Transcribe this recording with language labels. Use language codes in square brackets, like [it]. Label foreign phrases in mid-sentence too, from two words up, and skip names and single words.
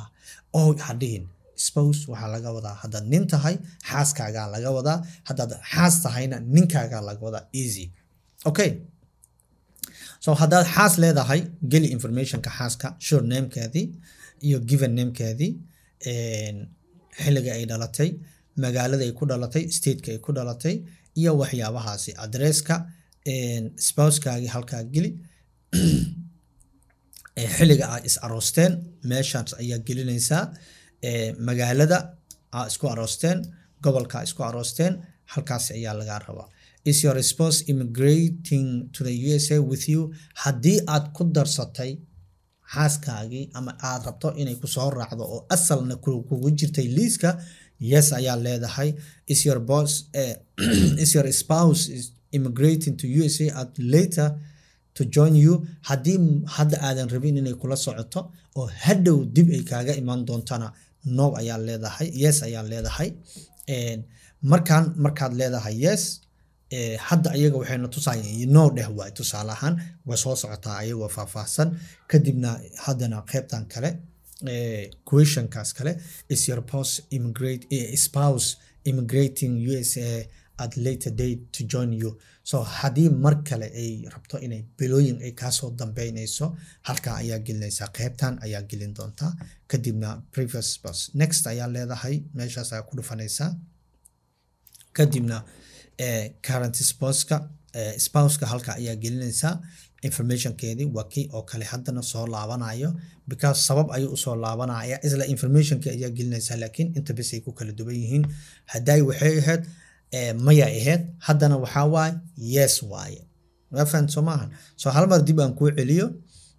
[so] oo hadhihin spouse waxaa laga wadaa haddaad nin tahay xaaskaagaa laga wadaa haddaad xaas tahayna ninkaagaa laga wadaa [en] easy okay so [so] haddaad xaas leedahay geli informationka xaaska sure namekeedii iyo given namekeedii xilliga ay dhalatay magaalada ay ku dhalatay stateka ay ku dhalatay iyo waxyaabahaasi adresska spousekaagii halkaa geli xilliga aad is aroosteen meeshaas ayaa gelinaysaa magaalada aad isku aroosteen gobolka isku aroosteen halkaas ayaa lagaa rabaa [en] is your spouse immigrating to the USA with you [so] haddii aad ku darsatay xaaskaagii ama aad rabto inay ku soo raacdo oo asalna kugu jirtay liiska yes ayaa leedahay is [en] your spouse is immigrating to USA at later to join you [so] haddii hadda aadan rabin inay kula socoto oo hadhow dib ay kaaga imaan doontana no ayaa leedahay yes ayaa leedahay markaad leedahay yes hadda ayaga waxayna tusayeen no dheh waay tusaale ahaan way soo socotaa ayagoo faahfaahsan kadibna haddana qaybtan kale questionkaas kale [en] is your spouse immigrating USA at later date to join you [so] so haddii mar kale ay rabto inay bilooyin ay kaasoo dambeynayso halkaa ayaa gelinaysaa qaybtan ayaa gelin doontaa kadibna [en] previous spouse [so] next ayaa leedahay meeshaas ayaa ku dhufanaysaa kadibna [en] current spouseka [so] halka ayaa gelinaysaa informationkeedii waa kii oo kale haddana soo laabanayo because sabab ayuu usoo laabanaya isla informationkii ayaa gelinaysaa laakiin inta bes ay ku kala duwan yihiin hadday waxay ahayd maya ahayd haddana waxaa waaye yes waaye waa fahan soo maahan so hal mar dib aan kuu celiyo